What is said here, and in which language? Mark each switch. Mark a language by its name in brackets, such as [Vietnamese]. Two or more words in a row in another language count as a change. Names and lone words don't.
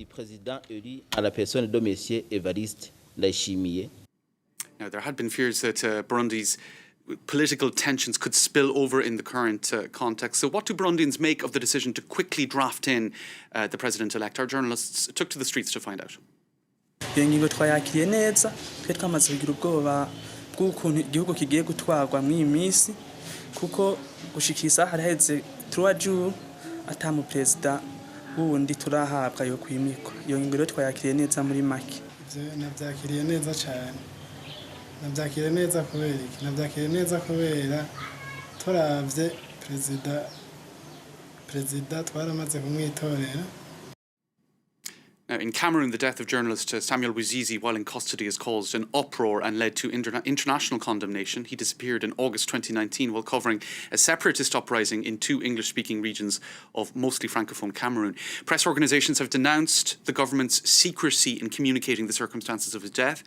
[English] Now, there had been fears that Burundi's political tensions could spill over in the current context. So what do Burundians make of the decision to quickly draft in the President-elect? Our journalists took to the streets to find out. [Rundi] Iyo ngingo twayakiriye neza, twe twamaze kugira ubwoba bw'ukuntu igihugu kigiye gutwarwa mw'iyi minsi, kuko gushikisa haraheze 3 jours atamu president wundi turahabwa yo kwimikwa. Iyo ngingo rero twayakiriye neza muri make. Nabyakiriye neza cyane. Nabyakiriye neza kubera iki? Nabyakiriye neza kubera turavye president twaramaze kumwitorera. [English] Now, in Cameroon, the death of journalist Samuel Wazizi while in custody has caused an uproar and led to international condemnation. He disappeared in August 2019 while covering a separatist uprising in 2 English-speaking regions of mostly Francophone Cameroon. Press organisations have denounced the government's secrecy in communicating the circumstances of his death.